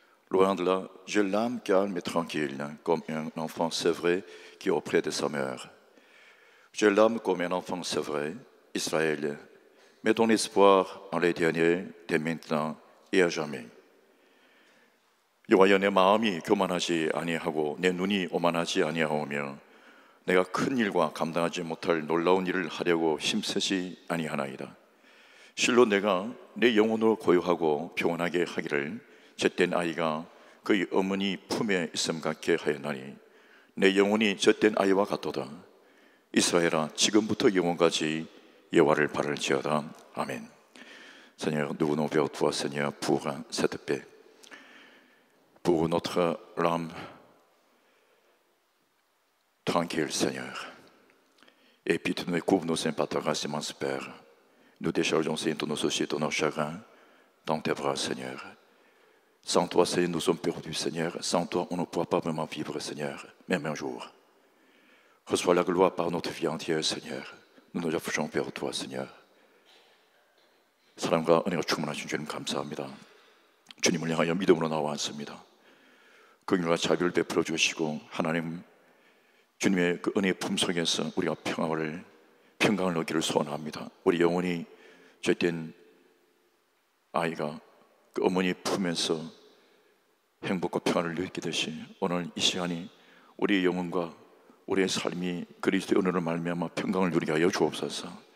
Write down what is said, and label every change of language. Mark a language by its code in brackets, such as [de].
[fr] Loin de là, j'ai l'âme calme et tranquille, comme un enfant sevré qui est auprès de sa mère. J'ai l'âme comme un enfant sevré, Israël. Mets ton espoir en l'Éternel dès maintenant et à jamais. [ko] 여호와여, 내 마음이 교만하지 아니하고 내 눈이 오만하지 아니하오며 내가 큰 일과 감당하지 못할 놀라운 일을 하려고 힘쓰지 아니하나이다. 실로 내가 내 영혼을 고요하고 평온하게 하기를 젖된 아이가 그의 어머니 품에 있음 같게 하였나니 내 영혼이 젖된 아이와 같도다. 이스라엘아, 지금부터 영원까지 여호와를 바랄지어다. 아멘. [fr] Seigneur, nous venons vers toi, Seigneur, pour cette paix, pour notre âme tranquille, Seigneur. Et puis tu nous couvres nos sympathies, immense Père. Nous déchargeons, Seigneur, tous nos soucis, tous nos chagrins dans tes bras, Seigneur. Sans toi, Seigneur, nous sommes perdus, Seigneur. Sans toi, on ne pourra pas vraiment vivre, Seigneur, même un jour. Reçois la gloire par notre vie entière, Seigneur. Nous nous affranchissons vers toi, Seigneur. [ko] 사랑과 은혜가 충만하신 주님 감사합니다. 주님을 향하여 믿음으로 나왔습니다. 긍휼과 자비를 베풀어 주시고 하나님 주님의 그 은혜의 품속에서 우리가 평강을 얻기를 소원합니다. 우리 영혼이 죄된 아이가 그 어머니 품에서 행복과 평안을 느끼듯이 오늘 이 시간이 우리의 영혼과 우리의 삶이 그리스도의 은혜로 말미암아 평강을 누리게 하여 주옵소서.